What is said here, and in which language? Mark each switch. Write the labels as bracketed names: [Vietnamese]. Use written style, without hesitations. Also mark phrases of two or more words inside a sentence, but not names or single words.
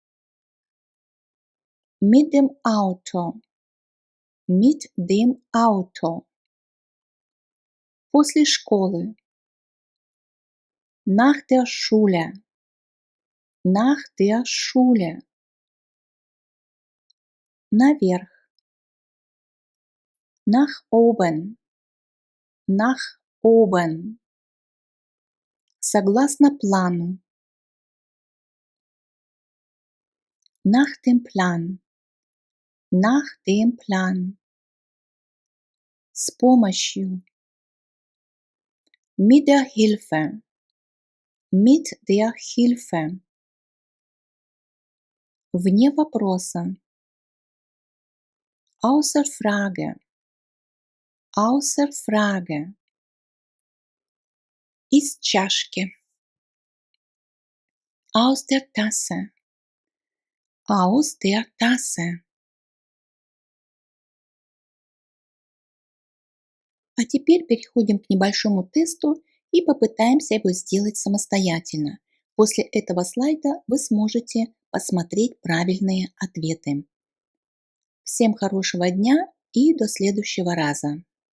[German] mit dem Auto, mit dem Auto, [Russian] после школы, [German] nach der Schule, nach der Schule, [Russian] наверх, [German] nach oben, nach oben, [Russian] согласно плану, [German] nach dem Plan, nach dem Plan, [Russian] с помощью, [German] mit der Hilfe, mit der Hilfe, [Russian] вне вопроса, [German] außer Frage, außer Frage, [Russian] из чашки, [German] aus der Tasse, aus der Tasse. [Russian] А теперь переходим к небольшому тесту и попытаемся его сделать самостоятельно. После этого слайда вы сможете посмотреть правильные ответы. Всем хорошего дня и до следующего раза!